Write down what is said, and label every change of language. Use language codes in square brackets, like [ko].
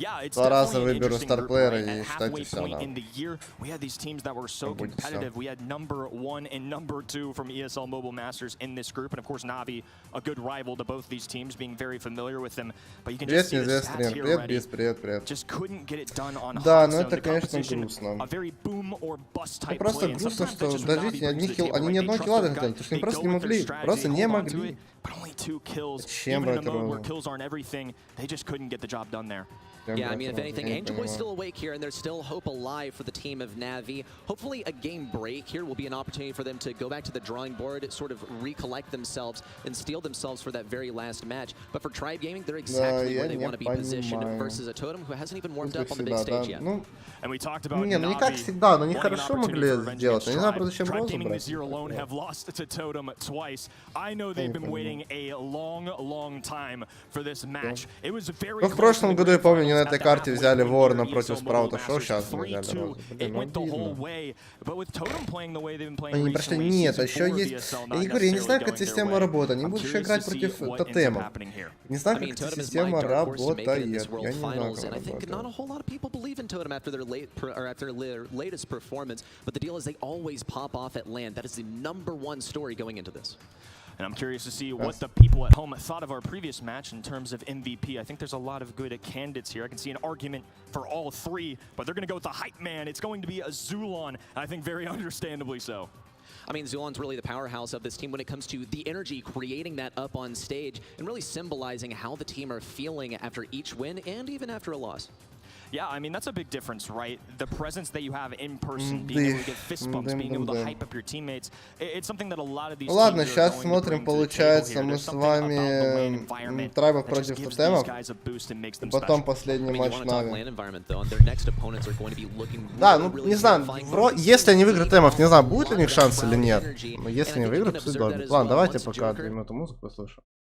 [ru] Два раза выберу старплеера и считайте все, да. [en] We had these teams that were so competitive. We had number 1 and number 2 from ESL Mobile Masters in this group, and of course Navi, a good rival to both these teams, being very familiar with them. But you can just see the stats here already. [ru] Привет. [en] Just couldn't get it done on [ru] Да, но это, конечно, грустно. [en] A very boom or bust type [ru] просто [en] play. [ru] грустно, что даже они ни одного килла не хотели, потому что они просто не могли. Просто не могли. Зачем брать розу? [en] They just couldn't get the job done there. Yeah, I mean, if anything, Angel Boy's still awake here, and there's still hope alive for the team of Navi. Hopefully, a game break here will be an opportunity for them to go back to the drawing board, sort of recollect themselves, and steel themselves for that very last match. But for Tribe Gaming, they're exactly where they want to be positioned versus a Totem who hasn't even warmed up on the big stage yet. And we talked about [ru] не как всегда, но они хорошо могли сделать. Я не знаю, зачем розу брать. [en] Have lost to Totem twice. I know they've been waiting a long time for this match. It was very. [ru] В прошлом году я помню, на этой карте взяли Ворона против Спраута. Что сейчас не взяли розу? Блин, они прошли. Нет, а еще есть... Я не говорю, я не знаю, как эта система работает. Они будут еще играть против тотема. Не знаю, как эта система работает. Я не знаю, как работает. [en] After their latest performance, but the deal is they always pop off at land. That is the #1 story going into this. And I'm curious to see what the people at home thought of our previous match in terms of MVP. I think there's a lot of good candidates here. I can see an argument for all three, but they're going to go with the hype man. It's going to be a Zulon, and I think very understandably so. I mean, Zulon's really the powerhouse of this team when it comes to the energy, creating that up on stage, and really symbolizing how the team are feeling after each win and even after a loss. Yeah, I mean, that's a big difference, right? The presence that you have in person, being able to get fist bumps, being able to hype up your teammates. It's something that a lot of these [ru] Ладно, сейчас смотрим, получается, мы с вами Трайбов против тотемов, потом последний матч Нави. Да, ну, не знаю, если они выиграют тотемов, не знаю, будет ли у них шанс или нет. Но если они выиграют, то добре. Ладно, давайте пока 2 минуты музыку послушаем.